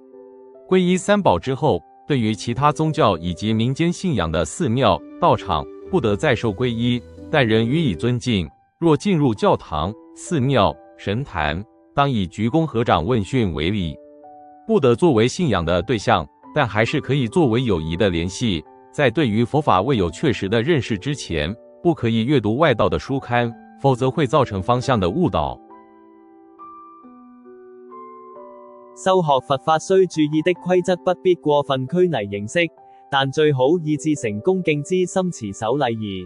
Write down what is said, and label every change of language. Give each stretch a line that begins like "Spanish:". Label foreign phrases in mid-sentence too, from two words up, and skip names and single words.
Chinese: 皈依三宝之后，对于其他宗教以及民间信仰的寺庙、道场，不得再受皈依，但仍予以尊敬。若进入教堂、寺庙、神坛，当以鞠躬合掌问讯为礼，不得作为信仰的对象，但还是可以作为友谊的联系。在对于佛法未有确实的認識之前，不可以閱讀外道的書刊，否則會造成方向的誤導。修學佛法須注意的規則，不必過分拘泥形式，但最好以至誠恭敬之心持守禮儀。